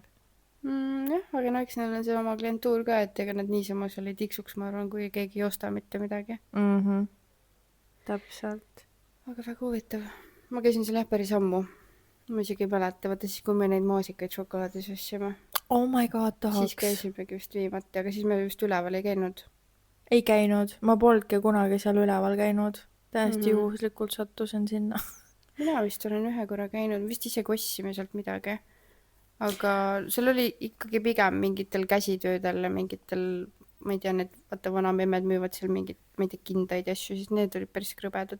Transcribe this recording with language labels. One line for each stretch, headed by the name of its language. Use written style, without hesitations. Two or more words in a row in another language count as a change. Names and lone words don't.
Estonian: Jah, aga no eks neil on see oma klientuur ka, et ega nad niisama seal ei tiksuks, ma arvan, kui keegi ei osta mitte midagi. Täpselt. Aga väga huvitav. Ma käisin seal jah päris ammu. Ma isegi ei mäleta, vaata siis, kui me neid maasikaid šokolaadis ostsime.
English: Oh my god,
Estonian: tahaks. Siis käisimegi vist viimati, aga siis me vist üleval ei käinud. Ei käinud. Ma polnudki kunagi seal üleval käinud. Täiesti juhuslikult sattusin sinna. Mina vist olen ühe korra käinud, vist isegi ostsime sealt midagi. Aga seal oli ikkagi pigem mingitel käsitöödel ja mingitel, ma ei tea, need vaata vanamemmed müüvad seal mingid, ma ei tea, kindaid ja asju, siis need olid päris krõbedad.